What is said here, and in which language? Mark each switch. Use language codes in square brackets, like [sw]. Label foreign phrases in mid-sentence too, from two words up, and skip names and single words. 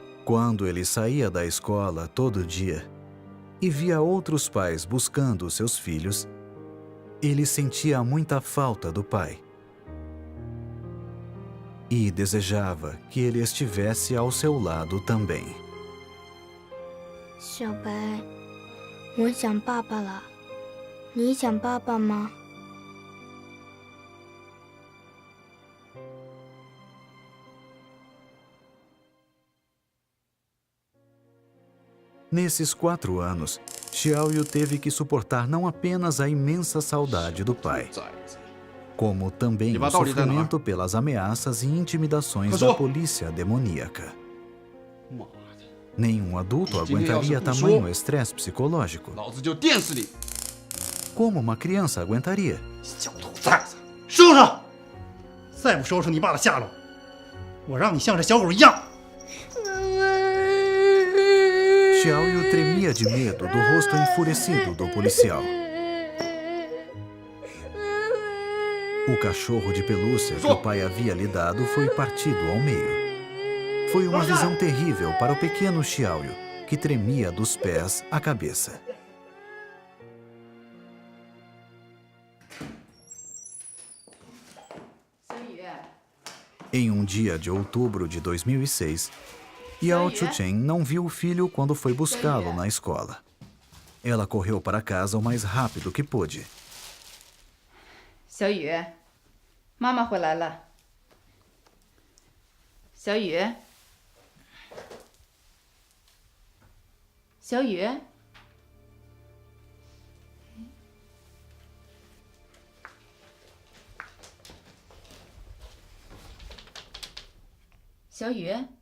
[pt] Quando ele saía da escola todo dia e via outros pais buscando seus filhos, ele sentia muita falta do pai e desejava que ele estivesse ao seu lado também. [zh] 小白，我想爸爸了。你想爸爸吗？ [pt] Nesses 4 anos, Xiaoyu teve que suportar não apenas a imensa saudade do pai, como também o sofrimento pelas ameaças e intimidações da polícia demoníaca. Nenhum adulto aguentaria tamanho estresse psicológico. Como uma criança aguentaria? [zh] 收拾！再不收拾你爸的下落，我让你像这小狗一样。 [pt] Xiaoyu tremia de medo do rosto enfurecido do policial. O cachorro de pelúcia que o pai havia lhe dado foi partido ao meio. Foi uma visão terrível para o pequeno Xiaoyu, que tremia dos pés à cabeça. Em um dia de outubro de 2006, Yao Chuchen não viu o filho quando foi buscá-lo na escola. Ela correu para casa o mais rápido que pôde. [zh] 小雨，妈妈回来了。小雨，小雨，小雨。